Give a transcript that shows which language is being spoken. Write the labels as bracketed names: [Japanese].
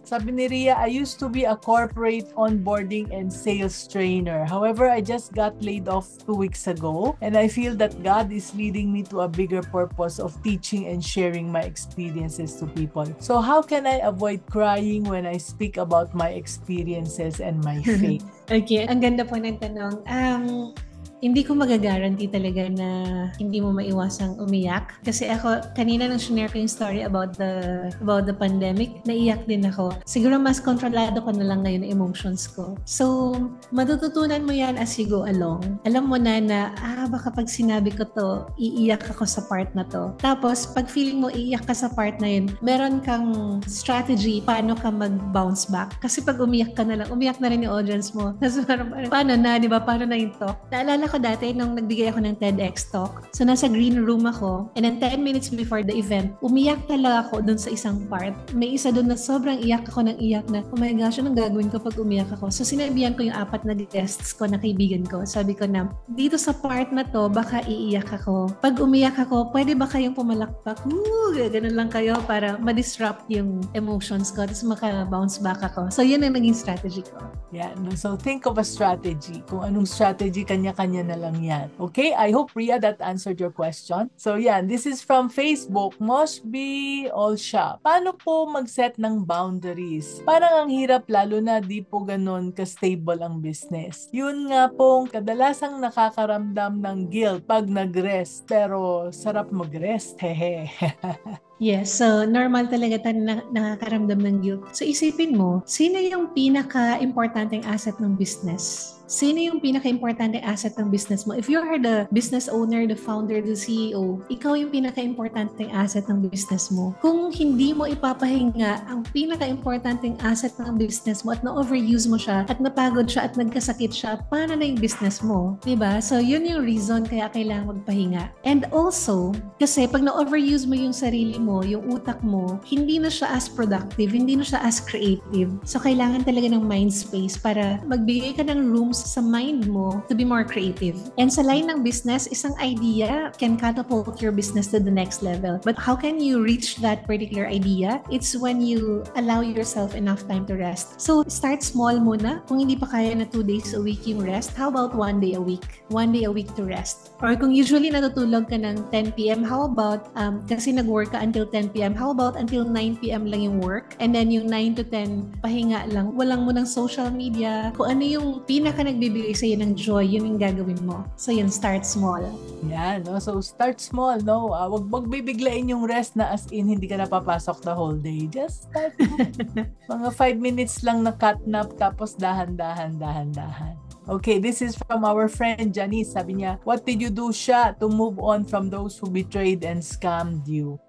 [Filipino] Sabi ni Ria, [English] I used to be a corporate onboarding and sales trainer. However, I just got laid off 2 weeks ago and I feel that God is leading me to a bigger purpose of teaching and sharing my experiences to people. So how can I avoid crying when I speak about my experiences and my faith? Okay, [Filipino] ang ganda po ng tanong. Hindi ko magagaranti talaga na hindi mo maiwasang umiyak. Kasi ako, kanina nang share ko yung story about the pandemic, naiyak din ako. Siguro mas kontrolado ko na lang ngayon ang emotions ko. So, matututunan mo yan [English] as you go along. [Filipino] Alam mo na baka pag sinabi ko to, iiyak ako sa part na to. Tapos, pag feeling mo iiyak ka sa part na yun, meron kang strategy paano ka mag-bounce back. Kasi pag umiyak ka na lang, umiyak na rin yung audience mo. Tapos paano na, di ba? Paano na yung talk? Naalala ko dati nung nagbigay ako ng TEDx talk. So, nasa green room ako. And then 10 minutes before the event, umiyak talaga ako dun sa isang part. May isa dun na sobrang iyak ako ng iyak na, [English] oh my gosh, [Filipino] anong gagawin ko pag umiyak ako? So, sinabihan ko yung 4 na guests ko na kaibigan ko. Sabi ko na, dito sa part na to, baka iiyak ako. Pag umiyak ako, pwede ba kayong pumalakpak? Ganun lang kayo para ma-disrupt yung emotions ko. Tapos maka-bounce back ako. So, yun ang naging strategy ko. [English] Yeah, so think of a strategy. [Filipino] Kung anong strategy, kanya-kanya na lang yan. [English] Okay, I hope, Ria, that answered your question. [Filipino] So yan, [English] this is from Facebook, Moshby Olsha. [Filipino] Paano po mag-set ng boundaries? Parang ang hirap lalo na di po ganun ka-stable ang business. Yun nga pong kadalasang nakakaramdam ng guilt pag nag-rest. Pero sarap mag-rest, hehe. Yes, so normal talaga tayo nakakaramdam ng guilt. So isipin mo, sino yung pinaka-importanteng asset ng business? Sino yung pinaka-importanteng asset ng business mo? [English] If you are the business owner, the founder, the CEO, [Filipino] ikaw yung pinaka-importanteng asset ng business mo. Kung hindi mo ipapahinga ang pinaka-importanteng asset ng business mo at na-overuse mo siya at napagod siya at nagkasakit siya, paano na yung business mo? Diba? So yun yung reason kaya kailangan magpahinga. And also, kasi pag na-overuse mo yung sarili mo, yung utak mo, [English] hindi na siya as productive, hindi na siya as creative. [Filipino] So kailangan talaga ng mind space para magbigay ka ng room sa mind mo [English] to be more creative. And sa line ng business, [Filipino] isang idea [English] can catapult your business to the next level. But how can you reach that particular idea? It's when you allow yourself enough time to rest. So start small muna. [Filipino] Kung hindi pa kaya na [English] 2 days a week yung rest, how about 1 day a week? 1 day a week to rest. Or kung usually natutulog ka ng 10 p.m., how about, [Filipino] kasi nag-work ka [English] until 10 p.m., how about until 9 p.m. [Filipino] lang yung work? And then yung 9 to 10, pahinga lang. Walang mo ng social media. Kung ano yung pinaka nagbibigay sa'yo ng joy, yun yung gagawin mo. [English] So yun, start small. Yeah, no? So start small, no? [Filipino] Wag bibiglain yung rest na as in hindi ka napapasok the whole day. [English] Just start mga 5 minutes lang na cat nap [Filipino] tapos dahan-dahan. [English] Okay, this is from our friend Janice. [Filipino] Sabi niya, [English] what did you do siya to move on from those who betrayed and scammed you?